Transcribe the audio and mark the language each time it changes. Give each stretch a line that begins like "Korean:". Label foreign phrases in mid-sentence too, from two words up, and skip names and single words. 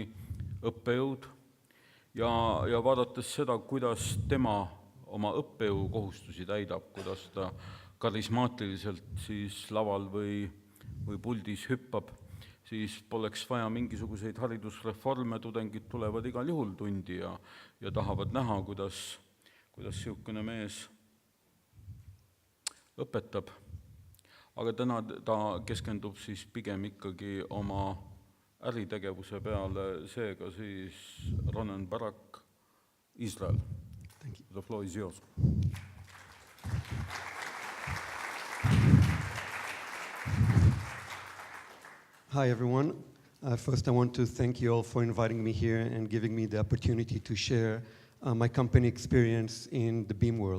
Estonian: õppejõud ja vaadates seda, kuidas tema oma õppejõu kohustusi täidab, kuidas ta karismaatiliselt siis laval või puldis hüppab, siis poleks vaja mingisuguseid haridusreforme, tudengid tulevad igal juhul tundi ja tahavad näha, kuidas niisugune mees õpetab. Aga täna ta keskendub siis pigem ikkagi oma äritegevuse peale, seega siis Ronen Barak, Iisrael.
English: The floor is yours. Hi, everyone. First, I want to thank you all for inviting me here and giving me the opportunity to share my company experience in the BEAM world.